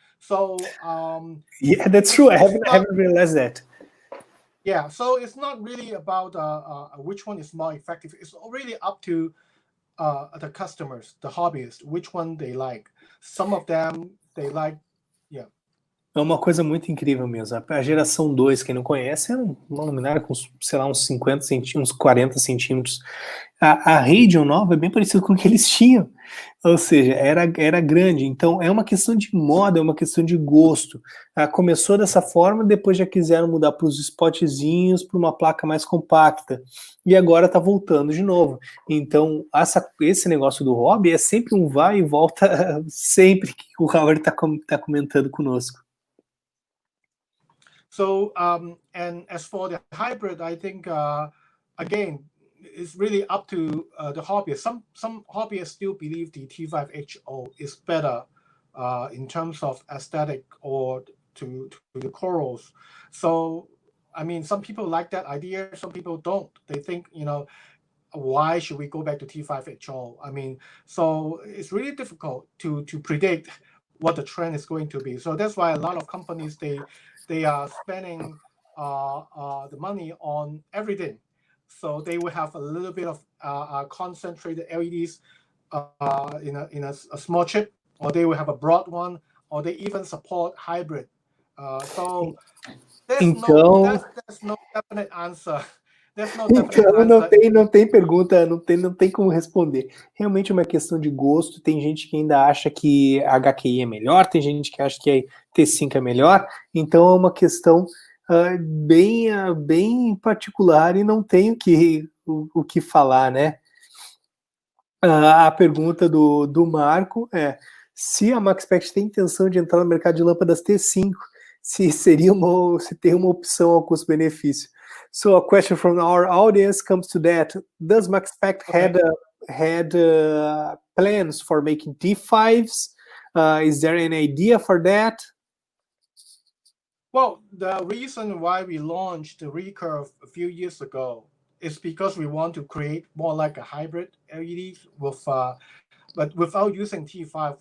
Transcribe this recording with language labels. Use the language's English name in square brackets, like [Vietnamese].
[English] So yeah, that's true. I haven't realized that. Yeah, so it's not really about which one is more effective. It's really up to the customers, the hobbyists, which one they like. Some of them they like, yeah. [Portuguese] É uma coisa muito incrível mesmo. A geração 2, quem não conhece, é uma luminária com, sei lá, uns 50 centímetros, uns 40 centímetros. A Radeon nova é bem parecida com o que eles tinham. Ou seja, era grande. Então, é uma questão de moda, é uma questão de gosto. Começou dessa forma, depois já quiseram mudar para os spotzinhos, para uma placa mais compacta. E agora está voltando de novo. Então, esse negócio do hobby é sempre um vai e volta, sempre que o Howard está comentando conosco. [English] So, and as for the hybrid, I think, again, it's really up to the hobbyist. Some hobbyists still believe the T5HO is better in terms of aesthetic or to the corals. So, I mean, some people like that idea, some people don't. They think, why should we go back to T5HO? I mean, so it's really difficult to predict what the trend is going to be. So that's why a lot of companies, they are spending the money on everything. So they will have a little bit of concentrated LEDs in a small chip, or they will have a broad one, or they even support hybrid. So there's no definite answer. [Portuguese] Então não tem pergunta, não tem como responder. Realmente é uma questão de gosto. Tem gente que ainda acha que a HQI é melhor, tem gente que acha que a T5 é melhor. Então é uma questão bem particular e não tem o que falar, né? A pergunta do Marco é: se a Maxspect tem intenção de entrar no mercado de lâmpadas T5, se tem uma opção ao custo-benefício. [English] So a question from our audience comes to that: does Maxspect had plans for making T5s? Is there an idea for that? Well, the reason why we launched the Recurve a few years ago is because we want to create more like a hybrid LED but without using T5.